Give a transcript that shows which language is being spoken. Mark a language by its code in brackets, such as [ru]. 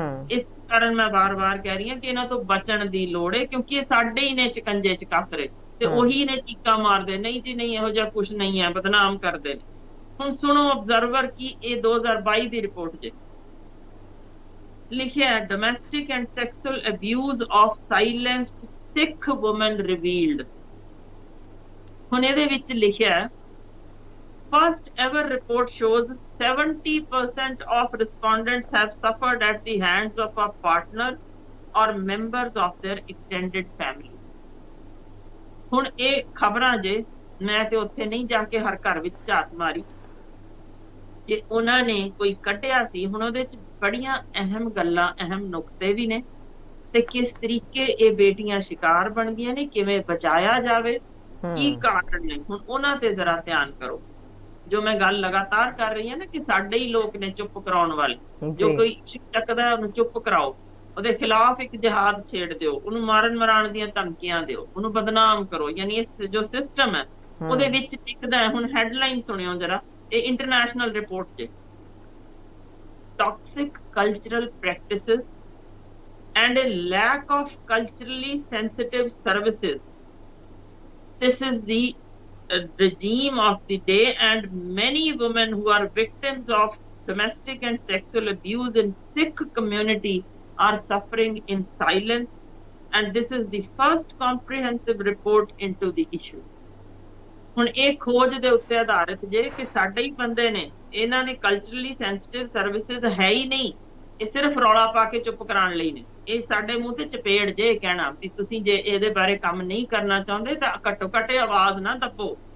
[pa] ਇਸ ਕਾਰਨ ਮੈਂ ਵਾਰ-ਵਾਰ ਕਹਿ ਰਹੀ ਹਾਂ ਕਿ ਇਹਨਾਂ ਤੋਂ ਬਚਣ ਦੀ ਲੋੜ ਹੈ, ਕਿਉਂਕਿ ਇਹ ਸਾਡੇ ਹੀ ਨੇ ਸ਼ਿਕੰਜੇ ਚ ਕੱਸ ਰਹੇ ਤੇ ਉਹੀ ਨੇ ਚੀਕਾਂ ਮਾਰਦੇ, ਨਹੀਂ ਜੀ ਨਹੀਂ ਇਹੋ ਜਿਹਾ ਕੁਝ ਨਹੀਂ ਹੈ, ਬਦਨਾਮ ਕਰਦੇ ਨੇ। ਹੁਣ ਸੁਣੋ ਅਬਜ਼ਰਵਰ ਕੀ ਇਹ 2022 ਦੀ ਰਿਪੋਰਟ ਜੇ ਲਿਖਿਆ, [en] Domestic and sexual abuse of silenced Sikh woman revealed. [pa] ਹੁਣ ਇਹਦੇ ਵਿੱਚ ਲਿਖਿਆ, [en] first ever report shows 70% of respondents have suffered at the hands of a partner or members of their extended family। [pa] ਹੁਣ ਇਹ ਖਬਰਾਂ ਜੇ ਮੈਂ ਤੇ ਉੱਥੇ ਨਹੀਂ ਜਾ ਕੇ ਹਰ ਘਰ ਵਿੱਚ ਝਾਤ ਮਾਰੀ ਕਿ ਉਹਨਾਂ ਨੇ ਕੋਈ ਕੱਢਿਆ ਸੀ। ਹੁਣ ਉਹਦੇ ਚ ਬੜੀਆਂ ਅਹਿਮ ਗੱਲਾਂ, ਅਹਿਮ ਨੁਕਤੇ ਵੀ ਨੇ ਤੇ ਕਿਸ ਤਰੀਕੇ ਇਹ ਬੇਟੀਆਂ ਸ਼ਿਕਾਰ ਬਣ ਗਈਆਂ ਨੇ, ਕਿਵੇਂ ਬਚਾਇਆ ਜਾਵੇ, ਕੀ ਕਾਰਨ ਨੇ। ਹੁਣ ਉਹਨਾਂ ਤੇ ਜ਼ਰਾ ਧਿਆਨ ਕਰੋ। ਜੋ ਮੈਂ ਗੱਲ ਲਗਾਤਾਰ ਕਰ ਰਹੀ ਹਾਂ ਨਾ ਕਿ ਸਾਡੇ ਹੀ ਲੋਕ ਨੇ ਚੁੱਪ ਕਰਾਉਣ ਵਾਲੇ, ਜੋ ਕੋਈ ਚੱਕਦਾ ਉਹਨੂੰ ਚੁੱਪ ਕਰਾਓ, ਉਹਦੇ ਖਿਲਾਫ ਇੱਕ ਜਿਹਾਦ ਛੇੜ ਦਿਓ, ਉਹਨੂੰ ਮਾਰਨ ਮਰਾਉਣ ਦੀਆਂ ਧਮਕੀਆਂ ਦਿਓ, ਉਹਨੂੰ ਬਦਨਾਮ ਕਰੋ। ਯਾਨੀ ਇਹ ਜੋ ਸਿਸਟਮ ਹੈ ਉਹਦੇ ਵਿੱਚ ਟਿਕਦਾ ਹੈ। ਹੁਣ ਹੈਡਲਾਈਨ ਸੁਣਿਓ ਜਰਾ, ਇਹ ਇੰਟਰਨੈਸ਼ਨਲ ਰਿਪੋਰਟ ਜੇ, [en] Toxic cultural practices and a lack of culturally sensitive services. This is the regime of the day, and many women who are victims of domestic and sexual abuse in Sikh community are suffering in silence, and this is the first comprehensive report into the issue. [pa] ਹੁਣ ਇਹ ਖੋਜ ਦੇ ਉੱਤੇ ਆਧਾਰਿਤ ਜੇ ਕਿ ਸਾਡੇ ਹੀ ਬੰਦੇ ਨੇ, ਇਹਨਾਂ ਨੇ [en] culturally sensitive services [pa] ਹੈ ਹੀ ਨਹੀਂ, ਇਹ ਸਿਰਫ ਰੌਲਾ ਪਾ ਕੇ ਚੁੱਪ ਕਰਾਉਣ ਲਈ ਨੇ। ਇਹ ਸਾਡੇ ਮੂੰਹ ਤੇ ਚਪੇੜ ਜੇ ਕਹਿਣਾ ਵੀ ਤੁਸੀਂ ਜੇ ਇਹਦੇ ਬਾਰੇ ਕੰਮ ਨਹੀਂ ਕਰਨਾ ਚਾਹੁੰਦੇ ਤਾਂ ਘੱਟੋ ਘੱਟ ਆਵਾਜ਼ ਨਾ ਦੱਬੋ।